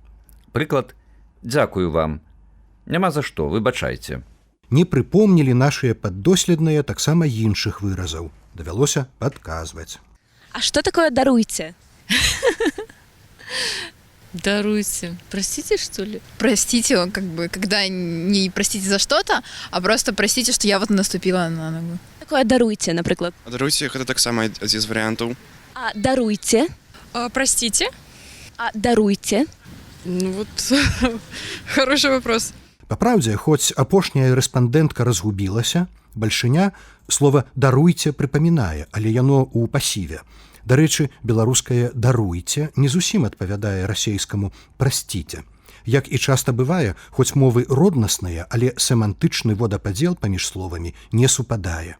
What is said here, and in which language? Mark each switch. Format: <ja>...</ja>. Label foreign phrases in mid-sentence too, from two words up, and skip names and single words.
<be>Прыклад «дзякую вам». Няма за што, выбачайце. Не прыпомнілі нашыя паддоследныя таксама іншых выразаў. Давялося падказваць. А што такое даруйце? Даруйте.</be> <ru>Простите, что ли? Простите, как бы, когда не простите за что-то, а просто простите, что я вот наступила на ногу.</ru> <be>Такое даруйце, напрыклад. Даруйце, гэта таксама адзін з варыянтаў. А даруйце?</be> <ru>Простите?</ru> <be>А даруйце?</be> <ru>Ну вот, хороший вопрос.</ru> <be>Па праўдзе, хоць апошняя рэспандэнтка разгубілася, бальшыня слова «даруйце» прыпамінае, але яно ў пасіве. Дарэчы, беларускае «даруйце» не зусім адпавядае расейскаму «прасціце». Як і часта бывае, хоць мовы роднасныя, але семантычны водападзел паміж словамі не супадае.</be>